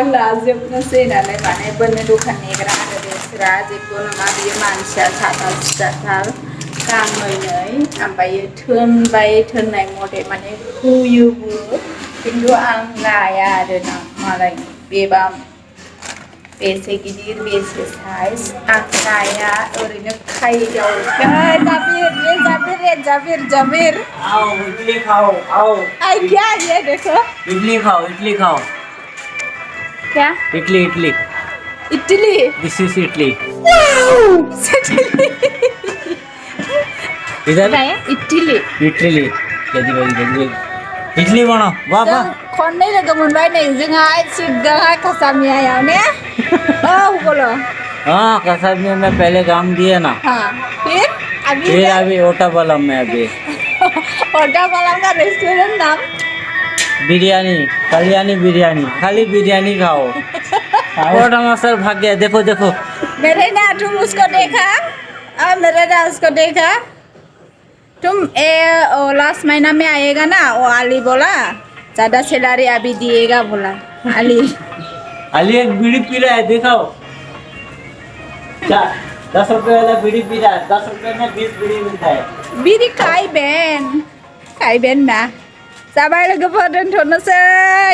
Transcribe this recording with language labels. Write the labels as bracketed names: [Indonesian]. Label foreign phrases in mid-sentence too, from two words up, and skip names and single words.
[Bodo] लाजोबनोसै होननानै माने बोनो दखान नेग्रा आरो बेसोरा जेबो नङा बियो मानसिया साथा सिथाथार गांनै ओमफ्राय थोनबाय थोननाय मथे माने होयोबो खिन्थु आं लाया आरोना मालायनि बेबा बेसे गिदिर बेसे साइज आं लाया ओरैनो खायदाव जाबिर [Hindi] आओ इडली खाओ आओ आई क्या ये देखो इडली खाओ क्या इडली इडली [English] this is [Hindi] इडली इधर इडली इडली बनाओ वाह वाह [Bodo] खननै लोगो मोनबाय नै जोंहाय सिगांहाय कासामियायाव ने औ बोलो [Hindi] हाँ कसाबी में पहले काम दिए ना हाँ फिर अभी ओटापालम में अभी ओटापालम का रेस्टोरेंट नाम बिरयानी कल्याणी बिरयानी खाली बिरयानी खाओ ओटा मसल भाग गया देखो मेरे ना तुम उसको देखा मेरे ना उसको देखा तुम लास्ट महीना में आएगा ना वो अली बोला ज़्यादा सैलरी अभी दिएगा बोला अली एक बीड़ी पी रहा है दिखाओ 10 रुपए वाला बीड़ी पी रहा है 10 रुपए में 20 बीड़ी मिलता है [Bodo] बीड़ी खाई बेन ना जाबाय लोगोफोर दोनथ'नोसै